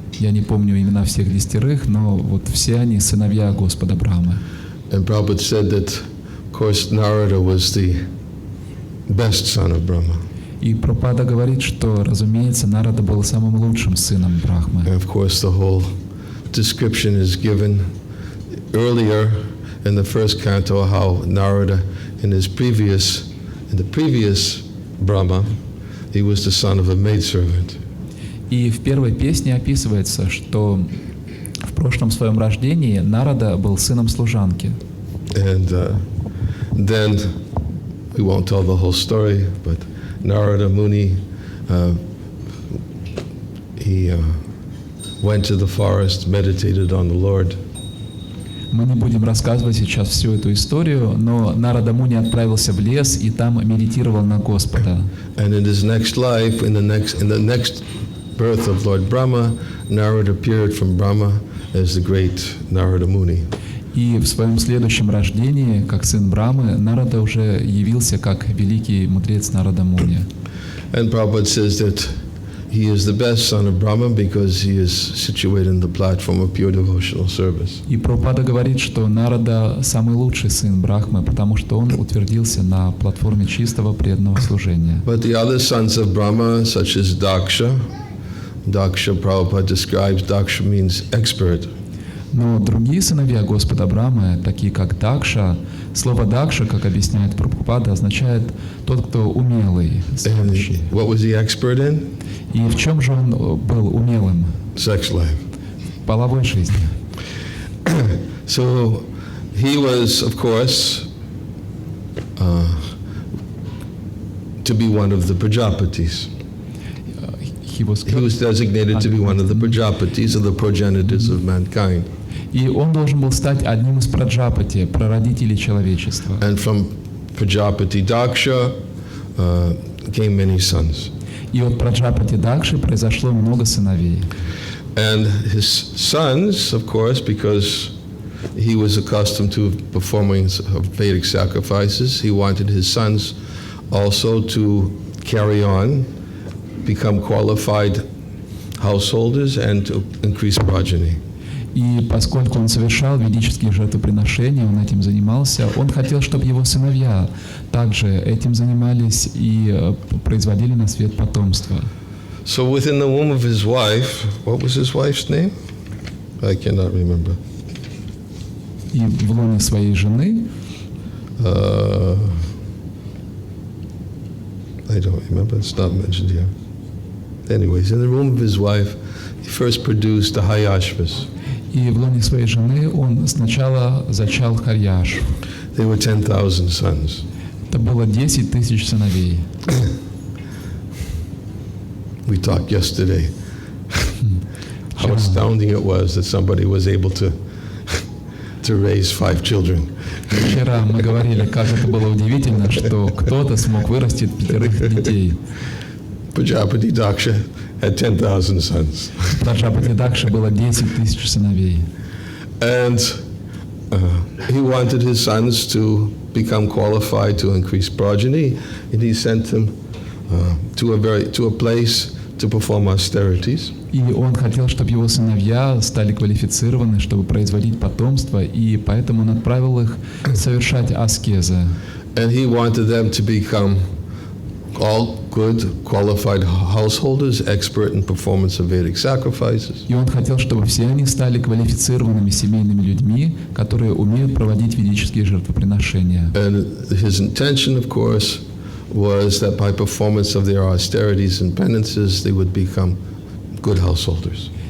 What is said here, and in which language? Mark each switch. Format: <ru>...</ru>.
<ru>Я не помню имена всех 10, но вот все они сыновья Господа Брахмы.</ru> <en>And Prabhupada said that, of course, Narada was the best son of Brahma.</en> <ru>И Прабхупада говорит, что, разумеется, Нарада был самым лучшим сыном Брахмы.</ru> <en>And of course, the whole description is given earlier in the first canto, how Narada, in the previous Brahma, he was the son of a maidservant.</en> <ru>И в первой песне описывается, что в прошлом своем рождении Нарада был сыном служанки.</ru> <en>And then, we won't tell the whole story, but Narada Muni, he went to the forest, meditated on the Lord.</en> <ru>Мы не будем рассказывать сейчас всю эту историю, но Нарада Муни отправился в лес и там медитировал на Господа.</ru> <en>And in his next life, in the next birth of Lord Brahma, Narada appeared from Brahma as the great Narada Muni.</en> <ru>И в своем следующем рождении, как сын Брамы, Нарада уже явился как великий мудрец Нарада Муни.</ru> <en>And Prabhupada says that he is the best son of Brahma because he is situated in the platform of pure devotional service.</en> <ru>И Прабхупада говорит, что Нарада самый лучший сын Брахмы, потому что он утвердился на платформе чистого преданного служения.</ru> <en>But the other sons of Brahma, such as Daksha, Prabhupada describes, Daksha means expert.</en> <ru>Но другие сыновья Господа Брамы, такие как Дакша, слово Дакша, как объясняет Прабхупада, означает тот, кто умелый, знающий.</ru> <en>What was he expert in?</en> <ru>И в чем же он был умелым?</ru> <en>Sex life.</en> <ru>В половой жизни.</ru> <en>So he was, of course, to be one of the Prajapatis. He was designated to be one of the Prajapatis, of the progenitors of mankind.</en> <ru>И он должен был стать одним из праджапати, прародителей человечества.</ru> <en>And from Prajapati Daksha came many sons.</en> <ru>И от праджапати Дакши произошло много сыновей.</ru> <en>And his sons, of course, because he was accustomed to performing Vedic sacrifices, he wanted his sons also to carry on, become qualified householders and to increase progeny.</en> <ru>И поскольку он совершал ведические жертвоприношения, он этим занимался, он хотел, чтобы его сыновья также этим занимались и производили на свет потомство.</ru> <en>So within the womb of his wife, what was his wife's name? I cannot remember.</en> <ru>И в лоне своей жены,</ru> <en>I don't remember, it's not mentioned here. Anyways, in the womb of his wife, he first produced the Hayashvas.</en> <ru>и в лоне своей жены он сначала зачал Харьяш.</ru> <en>They were 10,000 sons.</en> <ru>Это было 10 тысяч сыновей.</ru> <en>We talked yesterday how astounding it was that somebody was able to raise 5 children.</en> <ru>Вчера мы говорили, как это было удивительно, что кто-то смог вырастить 5 детей.</ru> <en>Prajapati Daksha had 10,000 sons.</en> <ru>Праджапати Дакши было 10 тысяч сыновей.</ru> <en>And he wanted his sons to become qualified to increase progeny, and he sent them to a place to perform austerities.</en> <ru>И он хотел, чтобы его сыновья стали квалифицированы, чтобы производить потомство, и поэтому он отправил их совершать аскезы.</ru> <en>And he wanted them to become all good, qualified householders, expert in performance of Vedic sacrifices.</en> <ru>И он хотел, чтобы все они стали квалифицированными семейными людьми, которые умеют проводить ведические жертвоприношения.</ru> <en>And his intention, of course, was that by performance of their austerities and penances, they would become good householders.</en>